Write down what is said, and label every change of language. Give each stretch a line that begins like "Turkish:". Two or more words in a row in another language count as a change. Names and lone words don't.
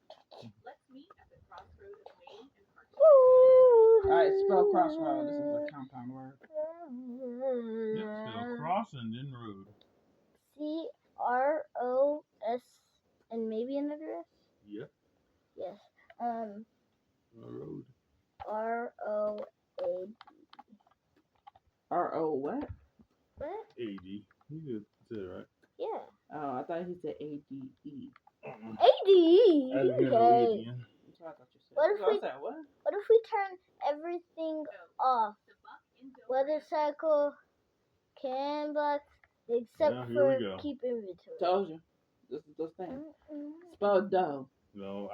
English: Let's meet at the crossroad of Maine and Carson. Alright, spell crossroad. This is a compound word. Yep, spell cross and then road. C-R-O-S and maybe another S? Yep. Yes. Road. R-O-A-D. R-O what? What? A-D. You did say it right. Yeah. Oh, I thought he said A-D-E. A-D-E. I didn't hear the E at the end. That's what I thought you said. What if we turn everything off? Weather cycle, can block, except for keep inventory. Told you. This is those things. Spell dough. No,